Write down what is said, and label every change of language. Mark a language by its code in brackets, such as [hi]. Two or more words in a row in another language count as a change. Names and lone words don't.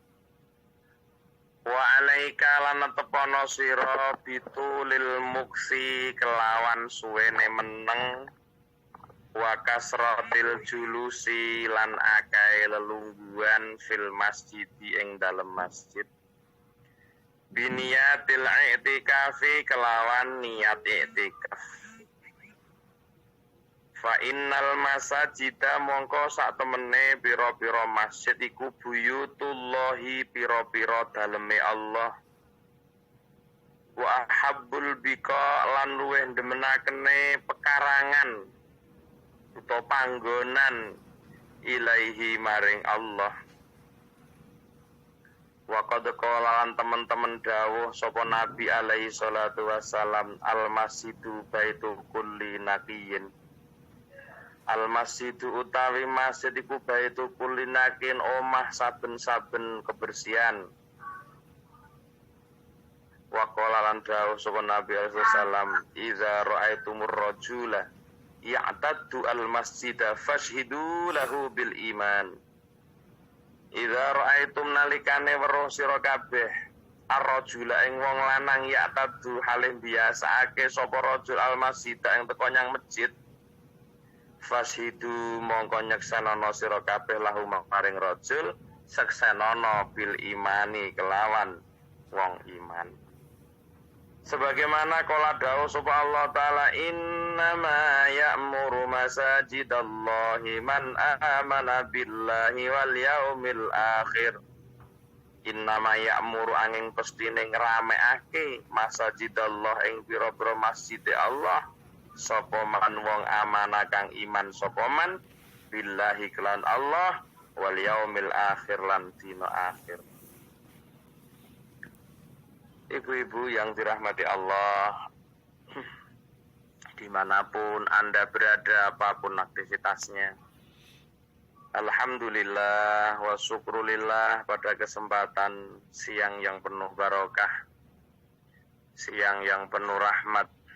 [ar] وعليك [jv] lan tepono sira [ar] بطول المكث [jv] kelawan suwene meneng [ar] وكثرة الجلوس [jv] lan akae lelungguhan [ar] في المسجد [jv] ing dalem masjid. [ar] بنية الاعتكاف [jv] kelawan niat i'tikaf. [ar] فإن المساجد [jv] mongko sak temene pira-pira masjid iku buyutullahi pira-pira daleme Allah. [ar] وأحب البقاع [jv] lan luweh demenakene pekarangan utawa panggonan ilaihi maring Allah. [ar] وقد قال [jv] lan teman-teman dawuh sapa Nabi [ar] عليه الصلاة والسلام المسجد بيت كل تقي. [jv] Al-masjidu utawi masjid iku [ar] بيت كل تقي [jv] omah saben-saben kebersihan. [ar] وقال [jv] lan dawuh sapa Nabi [ar] عليه السلام إذا رأيتم الرجل يعتاد المسجد فاشهدوا له بالإيمان. إذا رأيتم [jv] nalikane weruh sira kabeh ar-rajula ing wong lanang ya'taddu halih biasaake sapa rajul al-masjida ing teko nyang masjid. Fashidu mongko nyeksenono sira kabeh lahu maring rajul seksenono [ar] بالإيمان [jv] kelawan wong iman. [ar] Sebagaimana [jv] kala dawuh sapa Allah taala [ar] إنما يعمر مساجد الله من آمن بالله واليوم الآخر. إنما يعمر [jv] angin pestine ngramekake masajidallah ing pira-pira masjid Allah sapa man wong amanah kang iman sapa [ar] من بالله [jv] kelan Allah [ar] واليوم الآخر [jv] lan dina akhir. [id] Ibu-ibu yang dirahmati Allah, dimanapun Anda berada, apapun aktivitasnya, [ar] الحمد لله والشكر لله [id] pada kesempatan siang yang penuh barokah, siang yang penuh rahmat.